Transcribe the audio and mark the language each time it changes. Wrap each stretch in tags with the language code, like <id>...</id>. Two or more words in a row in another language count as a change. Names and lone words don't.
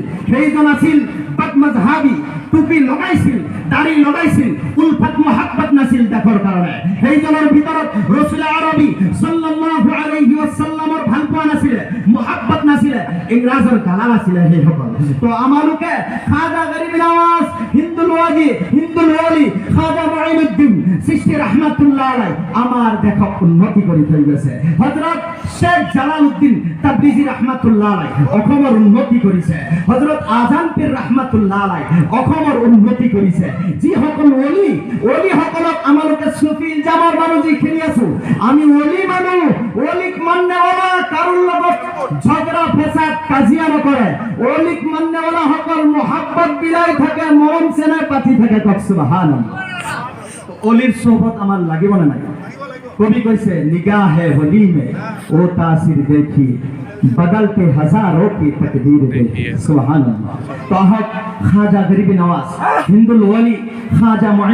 <as>সেইজন আছিল বদমজহাবি, টুপি লগাইছিল, দাড়ি লগাইছিল,</as> <ur>الفت محبت</ur> <as>নাছিল দেখৰ কাৰণে। সেইজনৰ ভিতৰত ৰাসূল আৰবী</as> <ar>صلى الله عليه وسلم</ar> <as>ভালপোৱা নাছিল, মুহাব্বত নাছিল, ইংৰাজৰ গালাল আছিল সেইসকল। তো আমালোকে খাজা গরিব নওয়াজ হিন্দুল ওয়ালি খাজা মুঈনুদ্দিন চিশতি</as> <ar>رحمة الله عليه</ar> <as>আমার দেখো উন্নতি কৰি থৈ গৈছে। হযরত শেখ জালালউদ্দিন তাবরিজি</as> <ar>رحمة الله عليه</ar> <as>অসমৰ উন্নতি কৰিছে। হযরত আজান পীর</as> <ar>رحمة الله عليه</ar> <as>অসমৰ উন্নতি কৰিছে। যি সকল ওলি সকলক আমালোকে সুফি ইলজামৰ মানুহ যিখিনি আছো, আমি ওলি মানুহ, ওলিক মান্যওয়ালা, কাৰোৰ লগত ঝগড়া ফেসাদ কাজিয়া নকৰে। ওলিক মান্যওয়ালা সকল মোহাব্বত বিলাই থাকে, মৰম চেনেহ পাতি থাকে। সুবহানাল্লাহ। ওলিৰ সোহবত আমাৰ লাগিব না নাই? কবি কৈছে</as> <ur>نگاہِ ولی میں وہ تاثیر دیکھی بدلتے ہزاروں کی تقدیر دیکھی.</ur> <ar>سبحان الله.</ar> <ur>तो खाजा गरीब नवाज हिंदुल वली खाजा</ur>